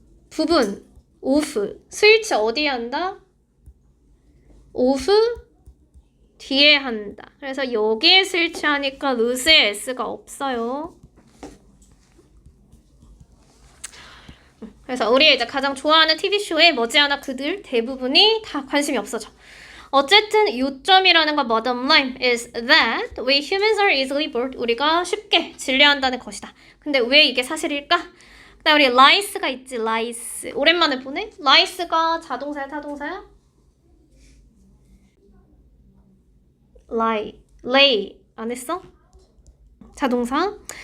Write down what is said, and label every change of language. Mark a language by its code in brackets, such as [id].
[ko] 부분, of. 스위치 어디에 한다? of 뒤에 한다. 그래서 여기에 스위치 하니까 lose의 s가 없어요. 그래서 우리 이제 가장 좋아하는 TV쇼에 머지않아 그들 대부분이 다 관심이 없어져. 어쨌든 요점이라는 건 [en] bottom line is that we humans are easily bored. [ko] 우리가 쉽게 질려한다는 것이다. 근데 왜 이게 사실일까? 그다음 우리 lie스가 있지. lies. 오랜만에 보네. lies가 자동사야 타동사야? lie, lay 안 했어? 자동사.